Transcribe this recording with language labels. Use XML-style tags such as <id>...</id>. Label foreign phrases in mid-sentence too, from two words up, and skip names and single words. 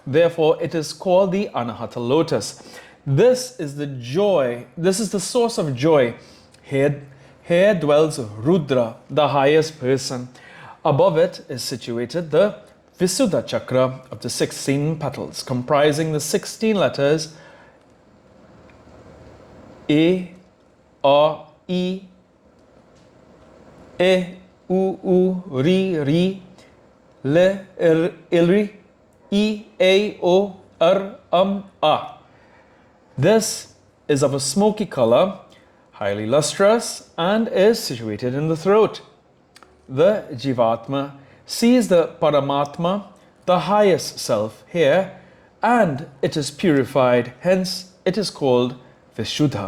<en>Therefore, it is called the Anahata lotus. This is the joy, this is the source of joy. Here dwells Rudra, the highest person. Above it is situated the Visuddha chakra of the 16 petals, comprising the 16 letters E, A, I, E, U, Ri, Le, Ilri, I, A, O, A. This is of a smoky color, highly lustrous, and is situated in the throat. The Jivatma sees the Paramatma, the highest self, here, and it is purified, hence it is called Vishuddha.</en>